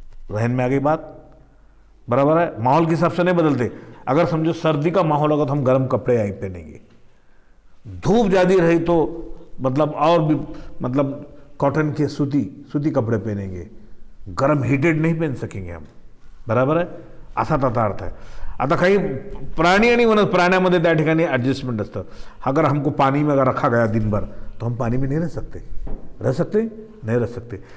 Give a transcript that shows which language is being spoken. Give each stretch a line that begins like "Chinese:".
Hindi: रहन में आ गई बात, बराबर है. माहौल के हिसाब से नहीं बदलते. अगर समझो सर्दी का माहौल होगा तो हम गर्म कपड़े आई पहनेंगे. धूप ज़्यादा रही तो मतलब और भी मतलब कॉटन के सूती कपड़े पहनेंगे. गर्म हीटेड नहीं पहन सकेंगे हम, बराबर आहे.
Marathi: असा त्याचा अर्थ आहे. आता काही प्राणी आणि वनस्पती, प्राण्यामध्ये त्या ठिकाणी एडजस्टमेंट असतं.
Hindi: अगर हमको पानी में अगर रखा गया दिन भर तो हम पानी में नहीं रह सकते. नहीं रह सकते.